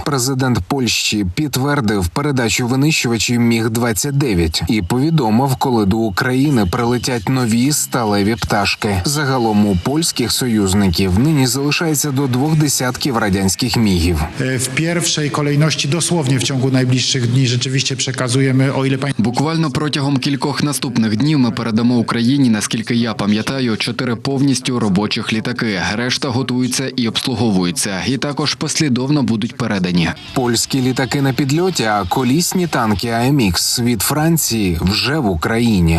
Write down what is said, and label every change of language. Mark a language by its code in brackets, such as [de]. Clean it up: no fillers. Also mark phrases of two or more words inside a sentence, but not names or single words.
[uk] Президент Польщі підтвердив передачу винищувачів Міг-29 і повідомив, коли до України прилетять нові сталеві пташки. Загалом у польських союзників нині залишається до 20 радянських мігів. В першій [pl] kolejności dosłownie w ciągu najbliższych dni rzeczywiście przekazujemy, o ile [uk] Буквально протягом кількох наступних днів ми передамо Україні, наскільки я пам'ятаю, 4 повністю робочих літаки. Решта готуються і обслуговуються. І також послідовно будуть передані. Польські літаки на підльоті підльоті, а колісні танки АМХ від Франції вже в Україні.